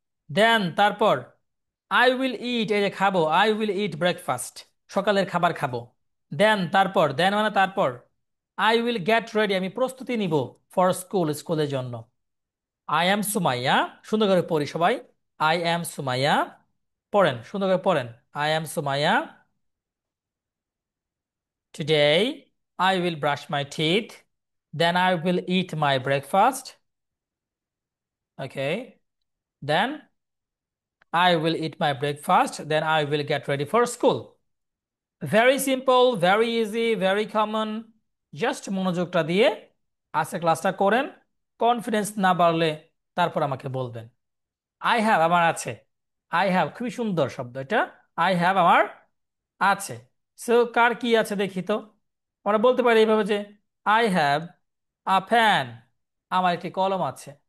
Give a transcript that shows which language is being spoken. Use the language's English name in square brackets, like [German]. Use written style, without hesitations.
[English] then, তারপর, I will eat, [Bangla] এই যে খাবো, [English] I will eat breakfast, [Bangla] সকালের খাবার খাবো। দেন, তারপর, দেন মানে তারপর, [English] I will get ready, [Bangla] আমি প্রস্তুতি নিব, [English] for school, [Bangla] স্কুলের জন্য। [English] I am Sumaiya, [Bangla] সুন্দর করে পড়ি সবাই। আই অ্যাম সুমাইয়া, পড়েন, সুন্দর করে পড়েন। [English] I am Sumaiya, today I will brush my teeth, then I will eat my breakfast. Okay, then I will eat my breakfast, then I will get ready for school. Very simple, very easy, very common. [Bangla] Just মনোযোগটা দিয়ে আজকে ক্লাসটা করেন। Confidence না বাড়লে তারপর আমাকে বলবেন। [English] I have, [Bangla] আমার আছে। আই হ্যাভ, খুবই সুন্দর শব্দ এটা। [English] I have, [Bangla] আমার আছে। সো কার কি আছে দেখি তো। আমরা বলতে পারি এইভাবে যে [English] I have a pen, [Bangla] আমার একটি কলম আছে।